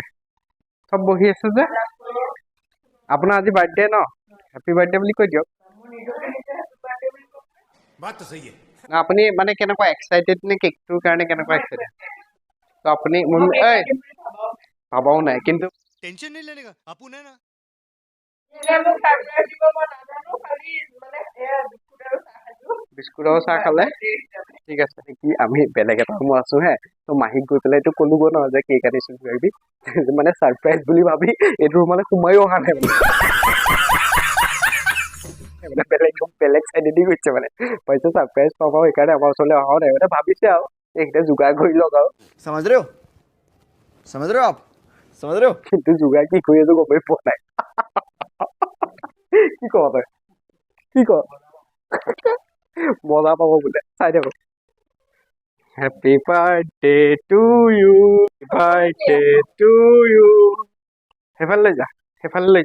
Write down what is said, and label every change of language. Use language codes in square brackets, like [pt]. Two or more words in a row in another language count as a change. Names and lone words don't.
[as] চব বহি আছে যে। আপোনাৰ আজি বাৰ্থডে ন, [en] happy birthday [as] বুলি কৈ দিয়ক। আপুনি মানে কেনেকুৱা এক্সাইটেড নে কেকটোৰ কাৰণে, কেনেকুৱা এক্সাইটেড? তো আপুনি ভাবাও নাই, কিন্তু [hi] टेंशन नहीं लेने का अपन है ना। [as] বিস্কুট আৰু চাহ খালে, ঠিক আছে। কি আমি বেলেগ এটা ৰুমত আছো হে। তো মাহীক গৈ পেলাই এইটো ক'লোগৈ নহয় যে কেক আনিছো কিবাকিবি, মানে ছাৰপ্ৰাইজ বুলি ভাবি এইটো ৰুমলৈ সোমাইও অহা নাই মানে বেলেগ চাইডেদি গৈছে মানে, ভাবিছে ছাৰপ্ৰাইজ পাব, সেইকাৰণে আমাৰ ওচৰলৈ অহাও নাই মানে, ভাবিছে আৰু এইকেইটা যোগাৰ কৰি লওক আৰু। [hi] समझ रहे हो आप समझ रहे हो। [as] কিন্তু যোগাৰ কি কৰি আছো গমেই পোৱা নাই। কি ক তই, কি ক? মজা পাব বোলে, চাই থাকো। [en] Happy birthday to you, birthday to you. [as] সেইফালে লৈ যা, সেইফালে লৈ যা।